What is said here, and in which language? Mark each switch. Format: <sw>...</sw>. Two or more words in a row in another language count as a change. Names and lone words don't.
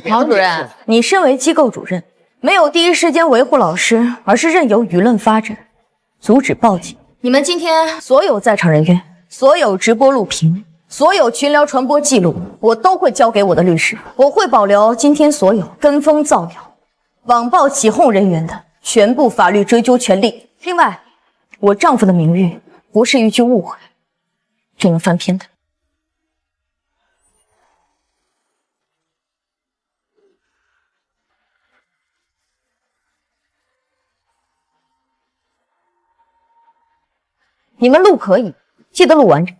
<zh>毛主任，你身為機構主任，沒有第一時間維護老師，而是任由輿論發展，阻止報警。你們今天所有在場人員，所有直播錄屏，所有群聊傳播記錄，我都會交給我的律師。我會保留今天所有跟風造謠、网暴起哄人員的全部法律追究权利。另外，我丈夫的名誉不是一句誤会就能翻篇的。你们录可以，记得录完整。</zh>